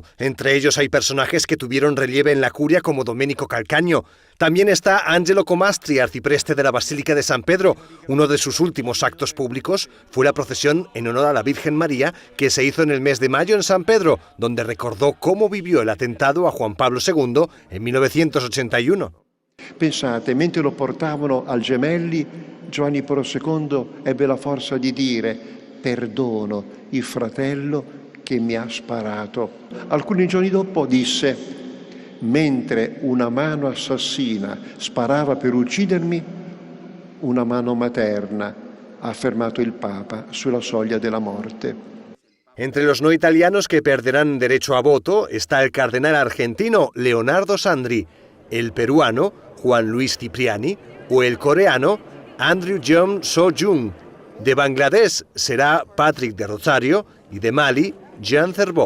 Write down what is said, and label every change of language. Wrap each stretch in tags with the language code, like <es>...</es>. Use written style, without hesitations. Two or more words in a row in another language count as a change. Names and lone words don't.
<es>Entre ellos hay personajes que tuvieron relieve en la curia como Domenico Calcagno. También está Angelo Comastri, arcipreste de la Basílica de San Pedro. Uno de sus últimos actos públicos fue la procesión en honor a la Virgen María que se hizo en el mes de mayo en San Pedro, donde recordó cómo vivió el atentado a Juan Pablo II en 1981.</es> <it>Pensate, mentre lo portavano al Gemelli, Giovanni Paolo II ebbe la forza di dire: perdono il fratello che mi ha sparato. Alcuni giorni dopo disse: mentre una mano assassina sparava per uccidermi, una mano materna ha fermato il Papa sulla soglia della morte.</it> <es>Entre los no italianos que perderán derecho a voto está el cardenal argentino Leonardo Sandri, el peruano Juan Luis Cipriani o el coreano Andrew Jeong So-jung. De Bangladesh será Patrick de Rosario y de Mali Jean Cerveau.</es>